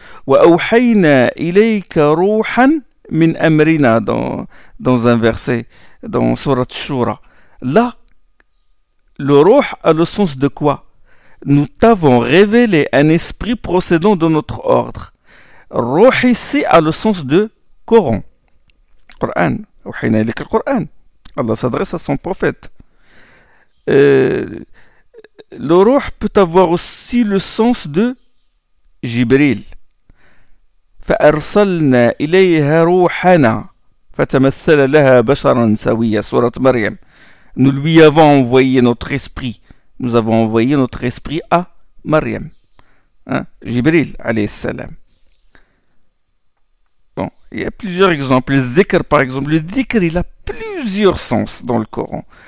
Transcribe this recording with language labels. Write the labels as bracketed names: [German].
[Arabic] وَأَوْحَيْنَا إِلَيْكَ رُوحًا مِنْ أَمْرِنَا [French] dans un verset, dans Surat Shura. Là, le roh a le sens de quoi? Nous t'avons révélé un esprit procédant de notre ordre. Roh ici a le sens de Coran. [Arabic] Coran, وَحَيْنَا إِلَيْكَ الْقُرْآنَ. [French] Allah s'adresse à son prophète. Le roh peut avoir aussi le sens de Jibril. [Arabic] فَأَرْسَلْنَا إِلَيْهَا رُوحَنَا فَتَمَثَّلَ لَهَا بَشَرًا سَوِيًّا Sourate Maryam. [French] Nous lui avons envoyé notre esprit. Nous avons envoyé notre esprit à Maryam. Jibril, alayhi salam. Bon, il y a plusieurs exemples. Le dhikr, par exemple. Le dhikr, il a plusieurs sens dans le Coran.